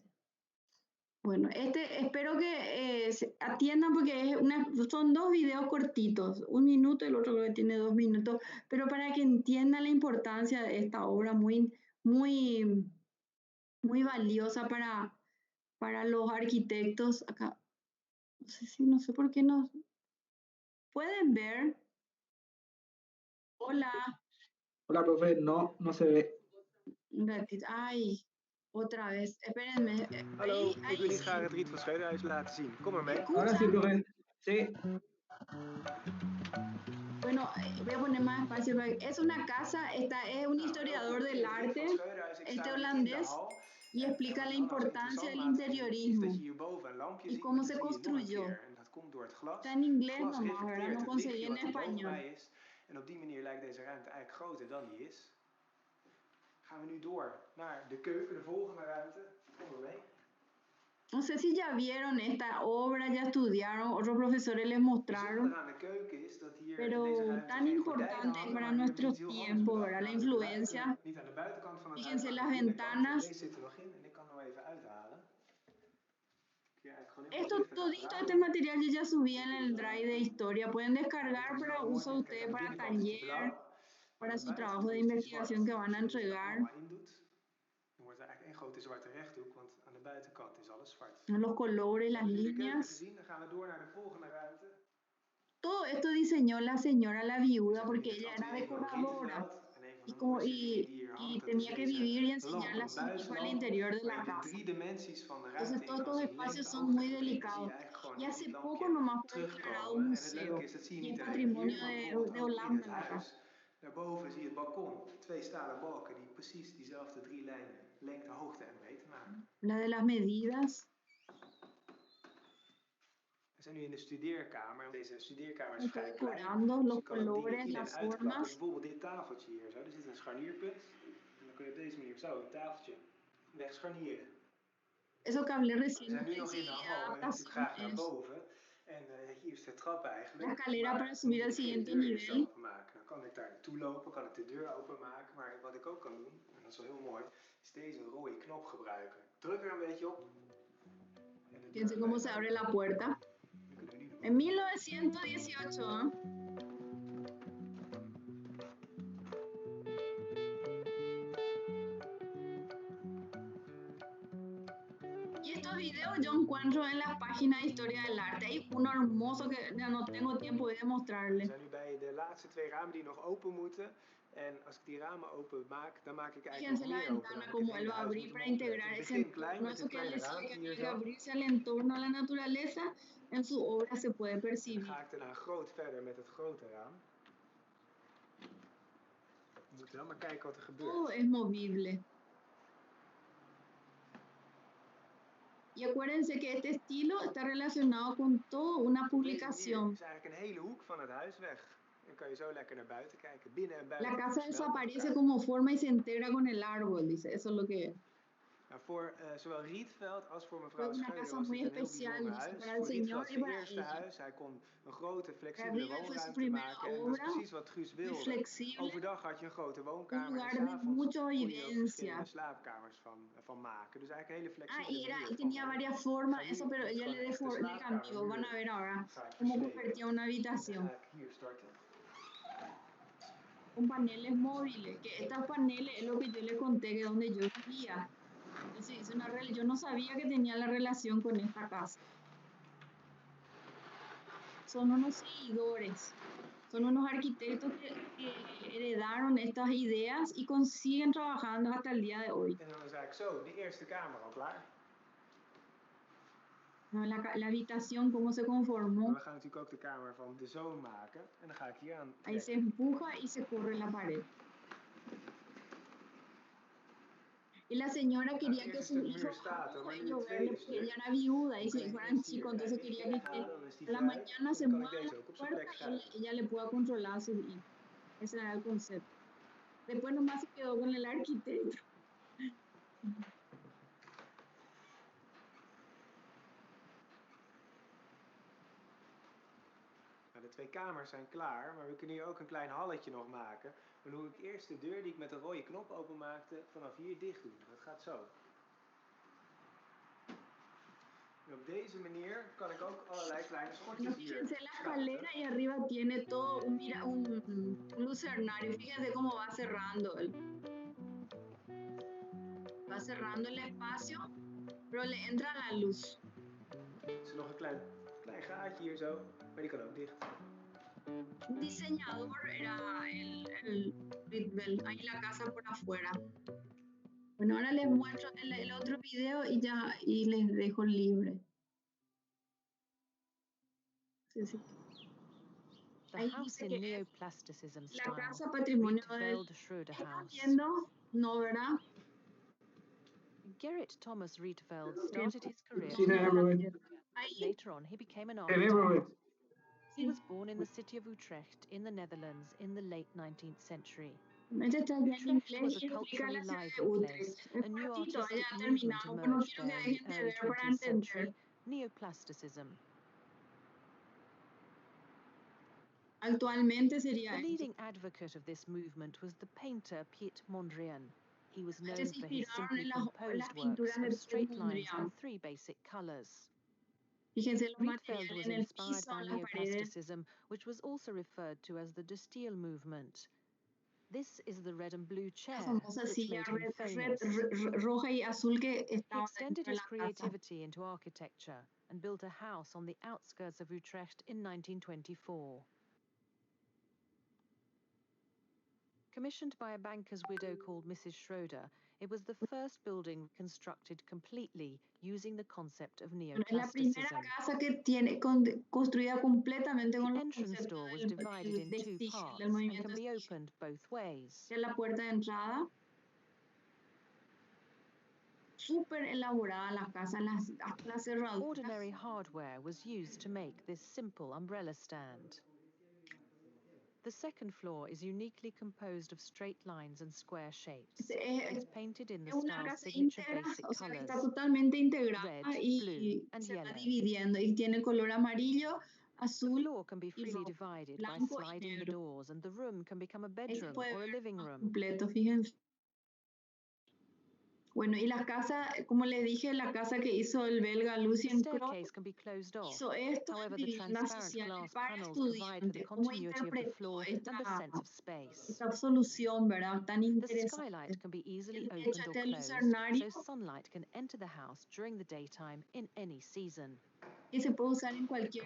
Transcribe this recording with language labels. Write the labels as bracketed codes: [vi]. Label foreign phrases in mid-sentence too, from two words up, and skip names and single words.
[es] Bueno, espero que atiendan porque son dos videos cortitos, 1 minuto, el otro creo que tiene 2 minutos, pero para que entiendan la importancia de esta obra muy, muy, muy valiosa para los arquitectos. Acá, no sé por qué no pueden ver. Hola. Hola, profe, no se ve. Un ratito. Ay, otra vez. Espérenme. [nl] Hallo, ik wil graag het Riet van Schreuderhuis laten zien. Kom maar mee. [es] Ahora sí, profe. Sí. Bueno, voy a poner más espacio. Es una casa, es un historiador del arte, holandés, y explica la importancia del interiorismo y cómo se construyó. Está en inglés nomás, ¿verdad? No conseguí en español. [nl] En op die manier lijkt deze ruimte eigenlijk groter dan die is. Gaan we nu door naar de keuken, de volgende ruimte. Kom maar mee. [es] No sé si ya vieron esta obra, ya estudiaron, otros profesores les mostraron, pero tan importante para nuestro tiempo, ¿verdad? La influencia. Fíjense las ventanas. Todito este material yo ya subí en el drive de historia. Pueden descargar para uso ustedes, para taller, para su trabajo de investigación que van a entregar. [nl] Dan wordt er eigenlijk één grote zwarte rechthoek, want aan de buitenkant is alles zwart. [es] Los colores, las líneas. [nl] Dan gaan we door naar de volgende ruimte. [es] Todo esto diseñó la señora La Viuda porque ella era decoradora y tenía que vivir y enseñarle a su hijo al interior de la casa. Entonces todos estos espacios son muy delicados. Y hace poco nomás fue declarado un museo y es patrimonio de Holanda la casa. [nl] Daarboven zie je het balkon. 2 stalen balken die precies diezelfde 3 lijnen lengte, hoogte en breedte maken. [es] La de las medidas. [nl] We zijn nu in de studeerkamer. Deze studeerkamer is vrij klein. [es] Los colores, las formas. [nl] Bijvoorbeeld dit tafeltje hier zo. Er zit een scharnierpunt. En dan kun je op deze manier zo een tafeltje wegscharnieren. [es] Eso que hablé recién. [nl] We zijn nu nog in de hal en ik zit graag naar boven. En hier is de trap eigenlijk. [es] La escalera para subir al siguiente nivel. [nl] Dan kan ik daar naartoe lopen, kan ik de deur openmaken. Maar wat ik ook kan doen, en dat is wel heel mooi, is deze rode knop gebruiken. Druk er een beetje op. [es] Fíjense cómo se abre la puerta. En 1918, ¿eh? Y estos videos yo encuentro en la página de Historia del Arte. Hay uno hermoso que ya no tengo tiempo de mostrarles. [nl] We zijn nu bij de laatste 2 ramen die nog open moeten. En als ik die ramen open maak, dan maak ik eigenlijk nog meer open. [es] Fíjense la ventana como él va a abrir para integrar ese entorno. Eso que él decía que tiene que abrirse al entorno, a la naturaleza, en su obra se puede percibir. [nl] Dan ga ik daarna groot verder met het grote raam. We moeten wel maar kijken wat er gebeurt. [es] Todo es movible. Y acuérdense que este estilo está relacionado con toda una publicación. [nl] Es eigenlijk een hele hoek van het huis weg. Dan kan je zo lekker naar buiten kijken, binnen en buiten. [es] La casa desaparece como forma y se integra con el árbol, dice. Eso es lo que es. [nl] Nou, voor zowel Rietveld als voor mevrouw Schreuder was [es] muy [nl] dit een heel [es] especial, [nl] bijzonder huis. [es] para el [nl] Voor [es] señor Rietveld y [nl] zijn [es] para [nl] eerste [es] ella. [nl] huis. Hij kon een grote, flexibele woonruimte maken. En dat is precies wat Guus wilde. [es] Flexible, [nl] Overdag had je een grote [es] un [nl] woonkamer [es] lugar [nl] en de s'avonds [es] mucha [nl] kon je ook [es] vivencia. [nl] verschillende slaapkamers van maken. Dus eigenlijk een hele flexibele manier [es] Y tenía [nl] van [es] varias formas, eso, pero ella le cambió. Van a ver ahora cómo convertía una habitación. [nl] Hier starten. [es] con paneles móviles, que estos paneles es lo que yo le conté que donde yo vivía. Entonces yo no sabía que tenía la relación con esta casa. Son unos seguidores, son unos arquitectos que heredaron estas ideas y consiguen trabajando hasta el día de hoy. [nl] En dan is eigenlijk zo de eerste kamer al klaar. [es] ¿No? La habitación, cómo se conformó. [nl] Maar we gaan natuurlijk ook de kamer van de zoon maken. En dan ga ik hier aan [es] Ahí se [nl] trekken. [es] empuja y se corre la pared. Y la señora quería que sus hijos verlo porque ella era viuda y sus hijos eran chicos, entonces quería que a la mañana se mueva la puerta y ella le pueda controlar a sus hijos. Ese era el concepto. Después nomás se quedó con el arquitecto. [nl] De 2 kamers zijn klaar, maar we kunnen hier ook een klein halletje nog maken. Dan doe ik eerst de deur die ik met de rode knop openmaakte vanaf hier dicht doen. Dat gaat zo. En op deze manier kan ik ook allerlei kleine schotjes hier. [es] Fíjense la escalera y arriba tiene todo un lucernario. Fíjense cómo va cerrando. Va cerrando el espacio, pero le entra la luz. [nl] Er is nog een klein gaatje hier zo, maar die kan ook dicht. [es] Un diseñador era el Rietveld, ahí la casa por afuera. Bueno, ahora les muestro el otro video y les dejo libre. Sí, sí. [en] The [es] Ahí [en] house [es] dice [en] in [es] que [en] neoplasticism [es] la [en] style, [es] casa patrimonio del... [en] Rietveld Schroeder [es] ¿Están [en] House. [es] viendo? No, ¿verdad? [en] Gerrit Thomas Rietveld started his career [es] Sí, [en] in [es] profe. [en] architecture. [es] Ahí, [en] Later on, he became an [es] Sí, [en] architect. [es] profe. [en] He was born in the city of Utrecht in the Netherlands in the late 19th century. [es] este está ya en [en] Utrecht was [es] inglés [en] a [es] y explica [en] culturally [es] la ciudad de [en] lively [es] Utrecht. [en] place. [es] Es [en] A new [es] cortito, [en] artistic [es] ya [en] movement [es] terminamos, pero no [en] emerged [es] quiero que [en] there in [es] dejen [en] the [es] de [en] early [es] ver para [en] 20th [es] entender. [en] century, neoplasticism. [es] Actualmente sería [en] The [es] eso. [en] leading advocate of this movement was the painter Piet Mondrian. He was known [es] Ellos se [en] for his [es] inspiraron [en] simply [es] en las [en] composed works [es] pinturas de [en] of [es] Piet [en] straight lines [es] Mondrian. [en] and 3 basic colours. [es] Fíjense los [en] Rietveld [es] materiales [en] was [es] en el [en] inspired [es] piso, [en] by [es] en las paredes. [en] neoplasticism, which was also referred to as the De Stijl movement. This is the red and blue [es] La [en] chair, [es] famosa [en] which [es] silla [en] made him famous. [es] roja y azul que [en] He [es] estaba [en] extended [es] dentro de [en] his [es] la casa. [en] creativity into architecture and built a house on the outskirts of Utrecht in 1924. Commissioned by a banker's widow called Mrs. Schroeder, it was the first building constructed completely using the concept of [es] Bueno, es la primera [en] neoplasticism. [es] casa que tiene construida completamente con [en] The [es] los [en] entrance [es] conceptos [en] door was [es] del [en] divided in 2 [es] Stigl, [en] parts [es] del [en] and [es] movimiento [en] can be [es] Stigl. [en] opened both ways. [es] Es la puerta de entrada. Súper elaborada la casa, hasta las cerraduras. [en] Ordinary hardware was used to make this simple umbrella stand. The second floor is uniquely composed of straight lines and square shapes. It's painted in the [es] Es una [en] style's [es] casa [en] signature [es] íntegra, [en] basic [es] o sea, que está [en] colors, [es] totalmente integrada [en] red, [es] y [en] blue, and [es] se va [en] yellow. [es] dividiendo y tiene color amarillo, [en] The [es] azul [en] floor can be [es] y [en] freely [es] rojo, [en] divided by [es] blanco y [en] sliding the [es] negro. [en] doors, and the room can become a [es] Ahí se [en] bedroom [es] puede [en] or a [es] ver [en] living [es] más [en] room. [es] completo, fíjense. Bueno, y la casa, como le dije, la casa que hizo el belga [en] The [es] Lucien Krop [en] staircase can be closed off. [es] hizo esto en [en] However, the [es] viviendas [en] transparent [es] sociales [en] glass [es] para [en] panels provide for the [es] estudiantes. ¿Cómo [en] continuity of the [es] interpretó [en] floor and the sense of space. [es] esta solución, verdad? Tan [en] The [es] interesante. [en] skylight can be easily [es] De hecho, [en] opened or [es] este [en] closed, [es] lucernario [en] so sunlight can enter the house during the daytime in any season. [es] que se puede usar en cualquier